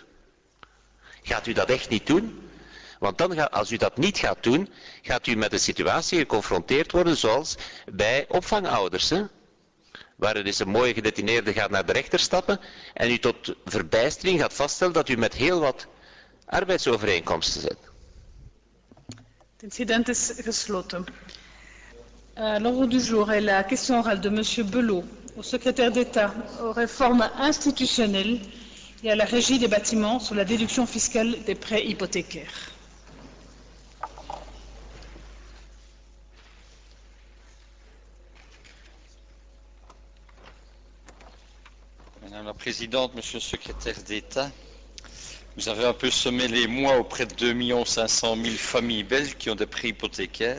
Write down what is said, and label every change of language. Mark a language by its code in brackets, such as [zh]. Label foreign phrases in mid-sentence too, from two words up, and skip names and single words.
[nl] Gaat u dat echt niet doen? Want dan, als u dat niet gaat doen, gaat u met een situatie geconfronteerd worden zoals bij opvangouders. Waar er dus een mooie gedetineerde gaat naar de rechter stappen en u tot verbijstering gaat vaststellen dat u met heel wat arbeidsovereenkomsten zit. Het incident is gesloten. [fr] L'ordre du jour est la question orale de monsieur Belot au secrétaire d'État aux réformes institutionnelles et à la régie des bâtiments sur la déduction fiscale des prêts hypothécaires. Madame la Présidente, Monsieur le Secrétaire d'État, vous avez un peu semé les mois auprès de 2 500 000 familles belges qui ont des prêts hypothécaires.